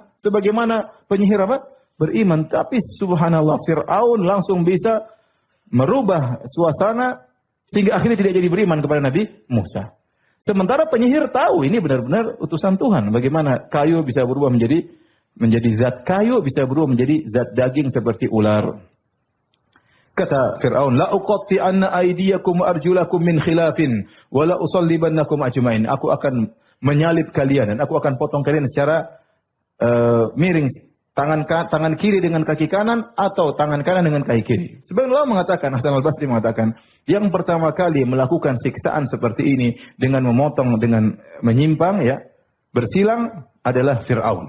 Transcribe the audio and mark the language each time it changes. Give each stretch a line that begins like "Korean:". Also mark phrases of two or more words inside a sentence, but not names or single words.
Indonesian: Sebagaimana penyihir beriman. Tapi subhanallah, Fir'aun langsung bisa merubah suasana sehingga akhirnya tidak jadi beriman kepada Nabi Musa. Sementara penyihir tahu ini benar-benar utusan Tuhan. Bagaimana kayu bisa berubah menjadi zat kayu, bisa berubah menjadi zat daging seperti ular. Kata Fir'aun,
Arabic: لأقطعن أيديكم وأرجلكم من خلاف ولأصلبنكم أجمعين.
Indonesian: Aku akan menyalib kalian dan aku akan potong kalian secara miring. Tangan kiri dengan kaki kanan atau tangan kanan dengan kaki kiri. Sebagian ulama mengatakan, Hasan al-Basri mengatakan, yang pertama kali melakukan siksaan seperti ini dengan memotong, dengan menyimpang, ya, bersilang adalah Fir'aun.